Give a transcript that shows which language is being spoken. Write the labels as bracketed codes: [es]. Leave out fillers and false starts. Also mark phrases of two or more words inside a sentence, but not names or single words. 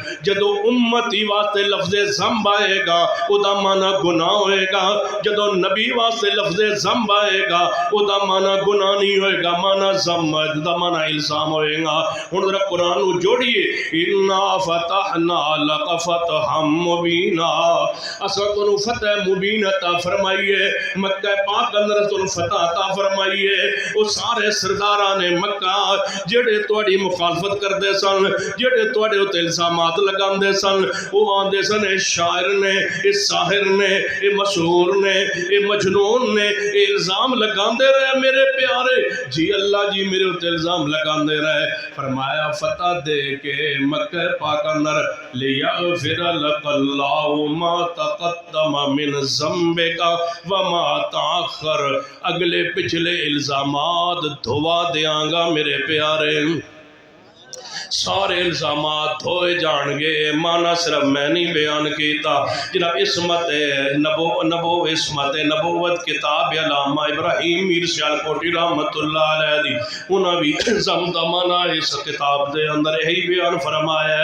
[pa] جدو امتی واسطے لفظ ذنب آئے گا او دا معنی گناہ ہوئے گا، جدو نبی واسطے لفظ ذنب آئے گا او دا معنی گناہ نہیں ہوئے گا، معنی ذنب دا معنی الزام ہوئے گا. ہن ذرا قرآن نو جوڑیے. [ar] انا فتحنا لک فتحا مبینا, [pa] اساں تانوں فتح مبین عطا فرمائیے, مکہ پاک اندر تانوں فتح عطا فرمائیے. وہ سارے سرداراں نے مکہ جڑے تہاڈی مخالفت کردے سن, جڑے تہاڈے تے الزامات لگاندے سن, وہ آندے سن اے شاعر نے, اے ساحر نے, اے مسحور نے, اے مجنون نے, اے الزام لگاندے رہے میرے پیارے. جی اللہ جی میرے تے الزام لگاندے رہے. فرمایا فتح دے کے مکہ پاک اندر [ar] لیغفر لک اللہ ما تقدم من ذنبک وما تاخر, [pa] اگلے پچھلے الزامات دھوا دیاں گا میرے پیارے. سارے الزامات دھوئے جان گے. مانا صرف میں نہیں بیان کیتا جناب. عصمت نبوت کتاب علامہ ابراہیم میر سیالکوٹی رحمت اللہ علیہ دی, انہاں بھی زم دا مانا اس کتاب دے اندر یہی بیان فرمایا ہے.